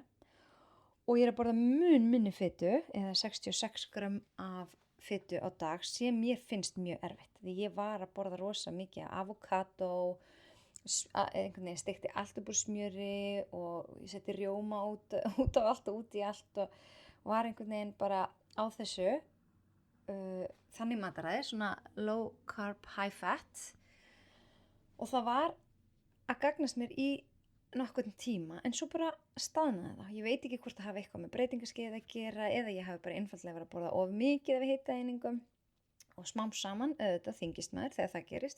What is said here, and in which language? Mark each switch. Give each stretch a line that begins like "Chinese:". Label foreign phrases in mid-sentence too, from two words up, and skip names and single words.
Icelandic: Og ég að borða mun minni fitu, eða 66 grömm af fitu á dag sem ég finnst mjög erfitt. Því ég var að borða rosa mikið avokado, einhvern veginn steikti allt upp úr smjöri og ég setti rjóma út á allt og út í allt og var einhvern veginn bara á þessu þannig mataræði, svona
English: low carb, high fat
Icelandic: og það var að gagnast mér í nokkurn tíma en svo bara staðnaði það. Ég veit ekki hvort það hafi eitthvað með breytingaskeið að gera eða ég hafi bara einfaldlega verið að borða of mikið af hitaeiningum og smám saman auðvitað þyngist maður þegar það gerist.